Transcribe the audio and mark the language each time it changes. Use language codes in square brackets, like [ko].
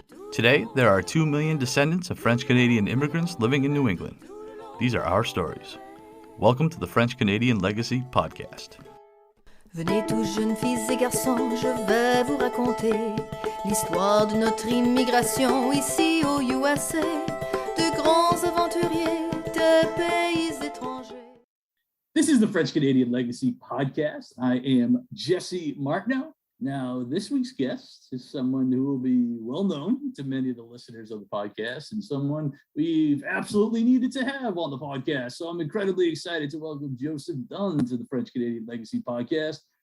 [en] Today, there are 2 million descendants of French-Canadian immigrants living in New England. These are our stories. Welcome to the French-Canadian Legacy Podcast. [fr] Venez tous jeunes filles et garçons, je vais vous raconter l'histoire de notre immigration ici au USA, de grands aventuriers de pays étrangers. [en] This is the French-Canadian Legacy Podcast. I am Jesse Martineau. Now, this week's guest is someone who will be well known to many of the listeners of the podcast and someone we've absolutely needed to have on the podcast. So I'm incredibly excited to welcome Joseph Dunn to the French-Canadian Legacy Podcast.